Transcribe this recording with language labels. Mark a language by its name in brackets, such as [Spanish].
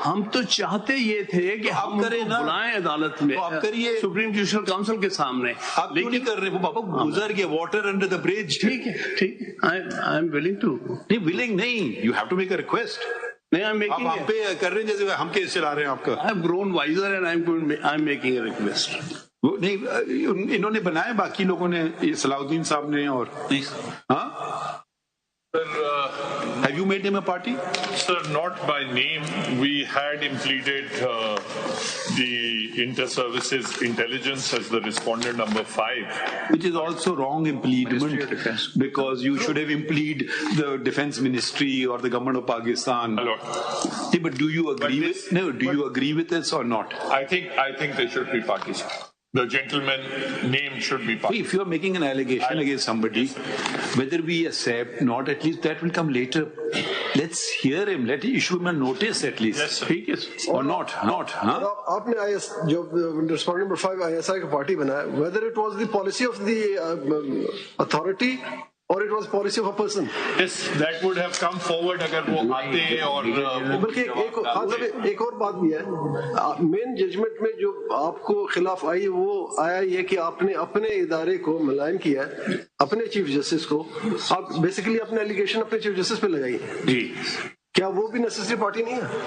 [Urdu] ہم تو چاہتے یہ تھے کہ آپ کریں نا, بلائیں عدالت میں, آپ کریے سپریم جوڈیشل کاؤنسل کے سامنے. آپ کیوں نہیں کر رہے؟ وہ بابا گزر گیا, [English] Water under the bridge. [Urdu] ٹھیک ہے, ٹھیک ہے, [English] I am willing to. [Urdu] نہیں ولنگ نہیں, [English] You have to make a request. [Urdu] آپ ہم پہ کر رہے ہیں جیسے ہم کیس چلا رہے ہیں آپ کا. [English] I have grown wiser and I'm making a request. [Urdu] نہیں, انہوں نے بنائے, باقی لوگوں نے, صلاح الدین صاحب نے, اور ہاں. [English] Have you made him a party? Sir, not by name. We had implemented the inter-services intelligence as the respondent number 5. Which is also wrong implement, because you should have implemented the defense ministry or the government of Pakistan. Hello. Yeah, but do you agree you agree with this or not? I think they should be parties. The gentleman name should be party. If you are making an allegation against somebody, whether we accept not, at least that will come later. Let's hear him. Let him issue him a notice at least. Yes, sir. [Urdu] ٹھیک ہے, [English] or not, huh? [Urdu] آپ نے جو respondent number 5 ISI کا party بنایا, [English] whether it was the policy of the authority or it was policy of a person. Yes, that would have come forward [Urdu] اگر وہ آتے. اور بلکہ ایک اور بات بھی ہے, مین ججمنٹ میں جو آپ کو خلاف آئی وہ آیا یہ کہ آپ نے اپنے ادارے کو ملائم کیا, اپنے چیف جسٹس کو. آپ بیسیکلی اپنے ایلیگیشن اپنے چیف جسٹس پہ لگائی. جی, کیا وہ بھی نیسیسری پارٹی نہیں ہے؟